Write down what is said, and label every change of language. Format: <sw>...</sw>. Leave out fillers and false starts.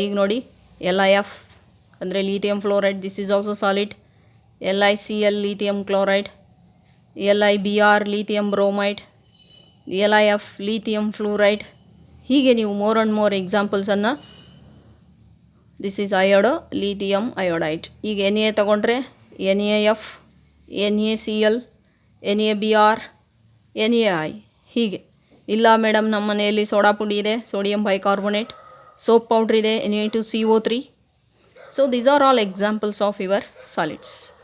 <kn>ಈಗ ನೋಡಿ, LiF ಅಂದರೆ lithium fluoride,</kn> <en>This is also solid.</en> <kn>LiCl lithium chloride, LiBr lithium bromide, LiF lithium fluoride. ಹೀಗೆ ನೀವು more and more ಎಕ್ಸಾಂಪಲ್ಸನ್ನು,</kn> <en>this is iodo,</en> <kn>lithium iodide. ಈಗ Na ತಗೊಂಡ್ರೆ NaF, NaCl, NaBr, NaI. ಹೀಗೆ ಇಲ್ಲ madam, ನಮ್ಮ ಮನೆಯಲ್ಲಿ ಸೋಡಾ ಪುಡಿ ಇದೆ, ಸೋಡಿಯಂ ಬೈಕಾರ್ಬೋನೇಟ್, ಸೋಪ್ ಪೌಡ್ರ್ ಇದೆ, Na2CO3.</kn> <en>So these are all examples of your solids.</en>